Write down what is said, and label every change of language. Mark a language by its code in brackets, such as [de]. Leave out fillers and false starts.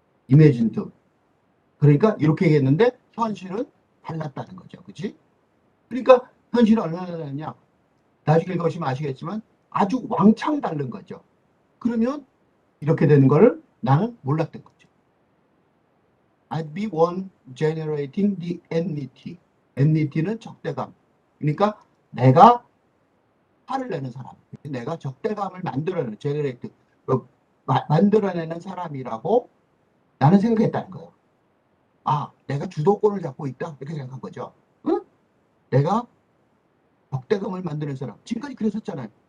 [en] imagined. [ko] 그러니까 이렇게 얘기했는데 현실은 달랐다는 거죠. 그치? 그러니까 현실은 얼마나 다르냐? 나중에 읽으시면 아시겠지만 아주 왕창 다른 거죠. 그러면 이렇게 되는 거를 나는 몰랐던 거죠. [en] I'd be one generating the enmity. [ko] enmity는 적대감. 그러니까 내가 화를 내는 사람. 내가 적대감을 만들어내는, generate, 만들어내는 사람이라고 나는 생각했다는 거예요. 아, 내가 주도권을 잡고 있다. 이렇게 생각한 거죠. 응? 내가 적대감을 만드는 사람. 지금까지 그랬었잖아요.